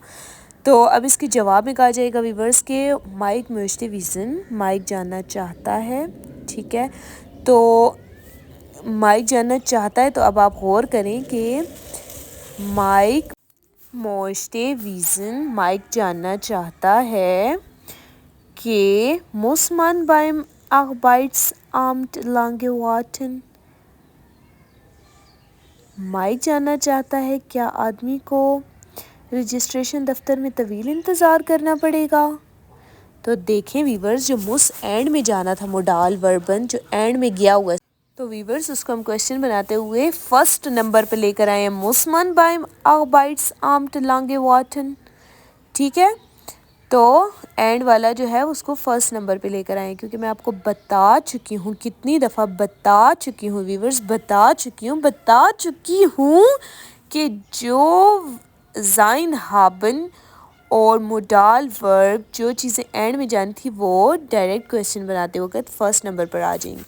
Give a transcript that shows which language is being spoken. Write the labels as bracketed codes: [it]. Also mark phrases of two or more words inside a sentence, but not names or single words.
[hi] तो अब इसके जवाब में कहा जाएगा व्यूवर्स के [de] Mike möchte wissen, [hi] माइक जानना चाहता है। ठीक है, तो माइक जानना चाहता है, तो अब आप गौर करें कि [de] Mike möchte wissen, [hi] माइक जानना चाहता है कि [de] muss man beim Arbeitsamt lange warten? [hi] माइक जानना चाहता है क्या आदमी को रजिस्ट्रेशन दफ्तर में तवील इंतज़ार करना पड़ेगा? तो देखें वीवर्स, जो मुस एंड में जाना था, [de] Modalverben [hi] जो एंड में गया हुआ है, तो वीवर्स उसको हम क्वेश्चन बनाते हुए [en] first number [hi] पे लेकर आए हैं, [de] muss man beim Arbeitsamt lange warten। [hi] ठीक है, तो एंड वाला जो है उसको [en] first number [hi] पे लेकर आए, क्योंकि मैं आपको बता चुकी हूँ, कितनी दफ़ा बता चुकी हूँ व्यूवर्स, बता चुकी हूँ कि जो [de] sein haben [hi] और [de] Modalverb [hi] जो चीज़ें एंड में जानी थी वो [en] direct question [hi] बनाते वक्त [en] first number [hi] पर आ जाएंगी।